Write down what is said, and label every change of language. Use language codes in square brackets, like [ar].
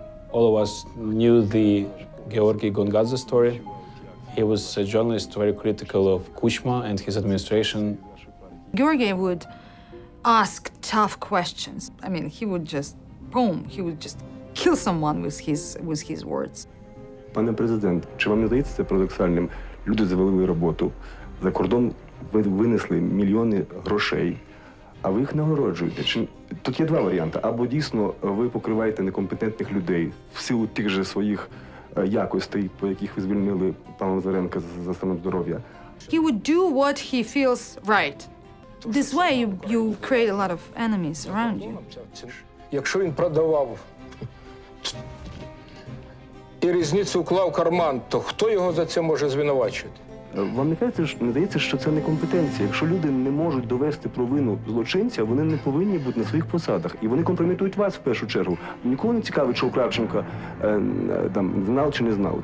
[en] All of us knew the Georgi Gongadze story. He was a journalist very critical of Kuchma and his administration. Georgi would ask tough questions. I mean, he would just, boom, he would just kill someone with his words. [uk] Пане президент, чи вам не здається це парадоксальним? Люди завели роботу, за кордон винесли мільйони грошей, а ви їх нагороджуєте. Тут є два варіанти. Або дійсно ви покриваєте некомпетентних людей в силу тих же своїх якостей, по яких ви звільнили пана Лазаренка за станом здоров'я. [en] He would do what he feels right. This way, you create a lot of enemies around you. [uk] Якщо він продавав і різницю вклав в карман, то хто його за це може звинувачувати? Вам не здається, що це некомпетенція. Якщо люди не можуть довести провину злочинця, вони не повинні бути на своїх посадах. І вони компрометують вас в першу чергу. Нікого не цікавить, що Кравченко там знав чи не знав.